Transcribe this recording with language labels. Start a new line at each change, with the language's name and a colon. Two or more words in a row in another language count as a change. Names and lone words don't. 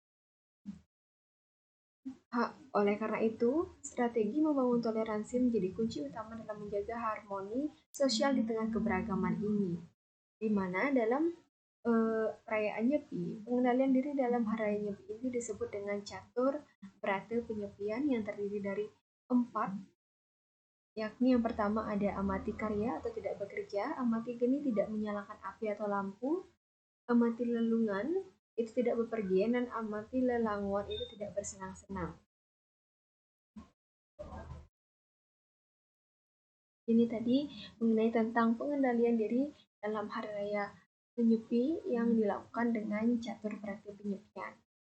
Indonesian: Oleh karena itu, strategi membangun toleransi menjadi kunci utama dalam menjaga harmoni sosial di tengah keberagaman ini. Di mana dalam perayaan Nyepi, pengendalian diri dalam hari raya Nyepi ini disebut dengan catur berata penyepian yang terdiri dari 4, yakni yang pertama ada amati karya atau tidak bekerja, amati geni tidak menyalakan api atau lampu, amati lelungan itu tidak bepergian, dan amati lelanguan itu tidak bersenang-senang. Ini tadi mengenai tentang pengendalian diri dalam hari raya Nyepi yang dilakukan dengan catur berarti penyepian.